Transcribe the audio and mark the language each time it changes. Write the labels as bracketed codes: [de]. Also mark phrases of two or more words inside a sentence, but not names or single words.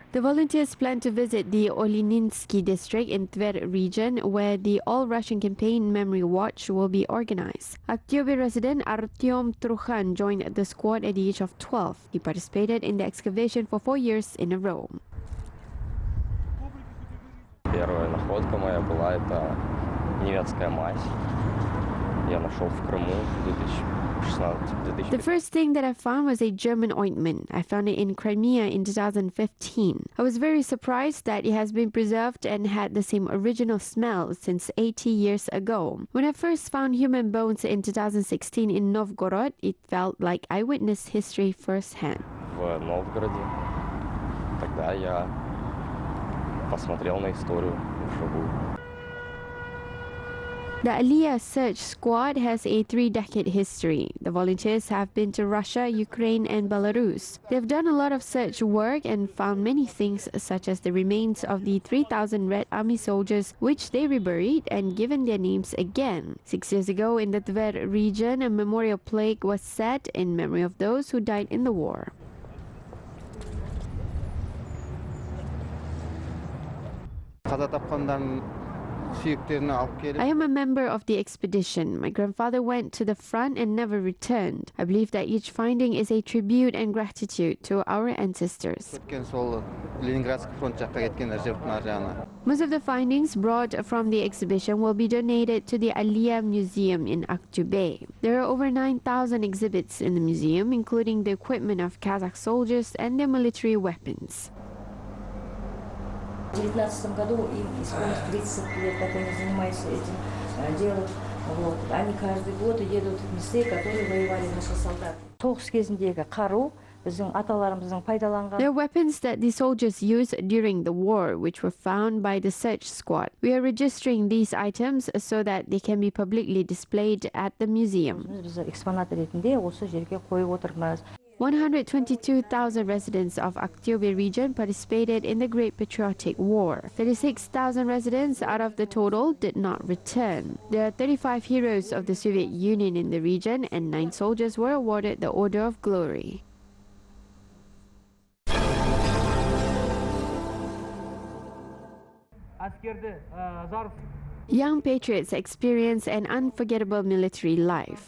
[en] The volunteers plan to visit the Oleninsky district in Tver region, where the All-Russian Campaign Memory Watch will be organized. Aktyobe resident Artyom Trukhan joined the squad at the age of 12. He participated in the excavation for 4 years in a row. [ru] Первая находка моя была это немецкая мазь. [en] The first thing that I found was a German ointment. I found it in Crimea in 2015. I was very surprised that it has been preserved and had the same original smell since 80 years ago. When I first found human bones in 2016 in Novgorod, it felt like I witnessed history firsthand. [ru] В Новгороде. Тогда я посмотрел на историю вживую. [en] The Aliya search squad has a 3-decade history. The volunteers have been to Russia, Ukraine, and Belarus. They've done a lot of search work and found many things, such as the remains of the 3,000 Red Army soldiers, which they reburied and given their names again. 6 years ago, in the Tver region, a memorial plaque was set in memory of those who died in the war. [kk] Қаза тапқандардың сүйектерін алып келіп [en] I am a member of the expedition. My grandfather went to the front and never returned. I believe that each finding is a tribute and gratitude to our ancestors. [kk] кеткен сол Ленинградский фронт жаққа кеткендер жұрттың ар жағына. [en] Most of the findings brought from the exhibition will be donated to the Aliyah Museum in Aktobe. There are over 9,000 exhibits in the museum, including the equipment of Kazakh soldiers and their military weapons. [ru] В 2019 году им исполнилось 30 лет, как они занимаются этим делом. Вот. Они каждый год едут в места, которые воевали наши солдаты. [kk] Соғыс кезіндегі қару біздің аталарымыздың пайдаланған. [en] There are weapons that the soldiers used during the war, which were found by the search squad. We are registering these items so that they can be publicly displayed at the museum. [kk] Біз экспонат ретінде осы жерге қойып отырмыз. [en] 122,000 residents of Aktobe region participated in the Great Patriotic War. 36,000 residents out of the total did not return. There are 35 heroes of the Soviet Union in the region, and 9 soldiers were awarded the Order of Glory. Young patriots experience an unforgettable military life.